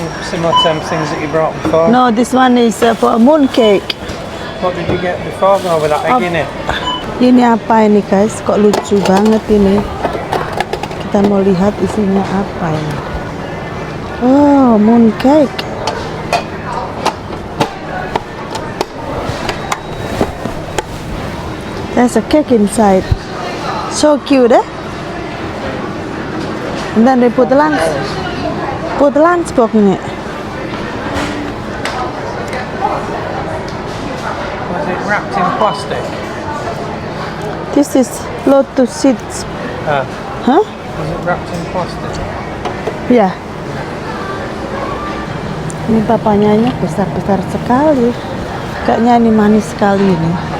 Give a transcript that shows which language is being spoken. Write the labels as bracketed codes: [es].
[en] Similar to them things that you brought before. No, this one is for moon cake. What did you get before though with that egg in it? [id] Ini apa ini guys? Kok lucu banget ini. Kita mau lihat isinya apa ini. [en] Oh, moon cake. There's a cake inside. So cute, eh? And then they put the lunch box in it. Was it wrapped in plastic? This is lotus seeds. Huh? Was it wrapped in plastic? [id] Ya. Ini papanyanya besar-besar sekali. Kayaknya ini manis sekali ini.